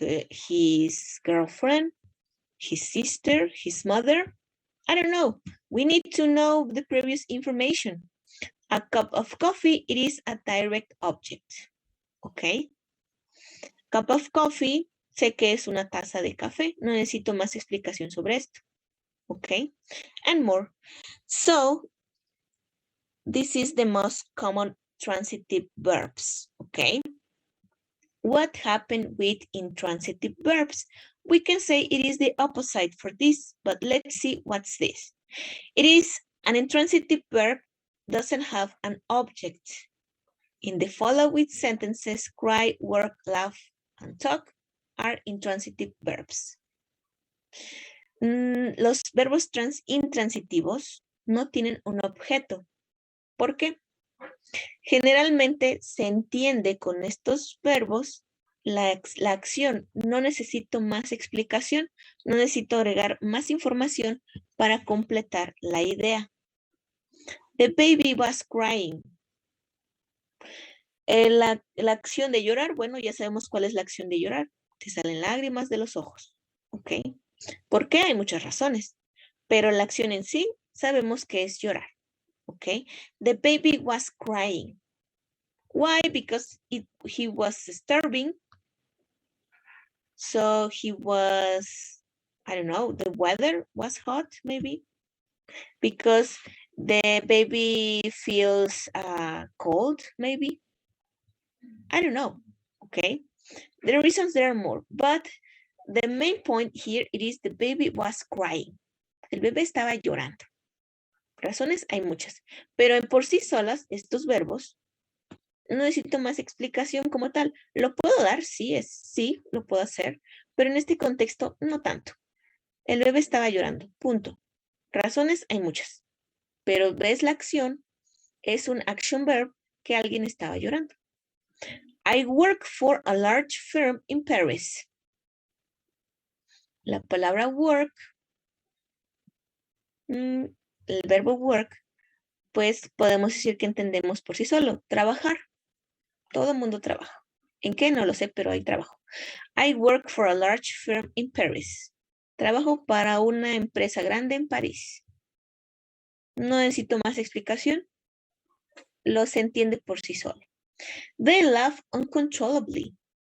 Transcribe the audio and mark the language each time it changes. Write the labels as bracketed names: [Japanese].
[English] his girlfriend, his sister, his mother. I don't know. We need to know the previous information. A cup of coffee, it is a direct object. [Spanish] Okay. [English] Cup of coffee, [Spanish] sé que es una taza de café. No necesito más explicación sobre esto. [English] Okay. And more. So, this is the most common transitive verbs. Okay. What happened with intransitive verbs? We can say it is the opposite for this, but let's see what's this. It is an intransitive verb doesn't have an object. In the following sentences, cry, work, laugh, and talk are intransitive verbs. [Spanish] Los verbos intransitivos no tienen un objeto. ¿Por qué? Generalmente se entiende con estos verbos la acción. No necesito más explicación, no necesito agregar más información para completar la idea. [English] The baby was crying. [Spanish] La acción de llorar, bueno, ya sabemos cuál es la acción de llorar. Te salen lágrimas de los ojos. ¿Ok? ¿Por qué? Hay muchas razones. Pero la acción en sí, sabemos que es llorar. [English] ¿Ok? The baby was crying. Why? Because he was starving. So he was, I don't know, the weather was hot, maybe. Because the baby feels cold, maybe. I don't know, okay? The reasons there are more, but the main point here it is the baby was crying. [Spanish] El bebé estaba llorando. Razones hay muchas, pero en por sí solas estos verbos no necesito más explicación como tal. ¿Lo puedo dar? Sí, lo puedo hacer, pero en este contexto no tanto. El bebé estaba llorando, punto. Razones hay muchas, pero ves la acción, es un action verb que alguien estaba llorando. [English] I work for a large firm in Paris. [Spanish] La palabra work, el verbo work, pues podemos decir que entendemos por sí solo, trabajar. Todo el mundo trabaja. ¿En qué? No lo sé, pero hay trabajo. [English] I work for a large firm in Paris. [Spanish] Trabajo para una empresa grande en París. No necesito más explicación. Lo se entiende por sí solo. [English] They laugh uncontrollably.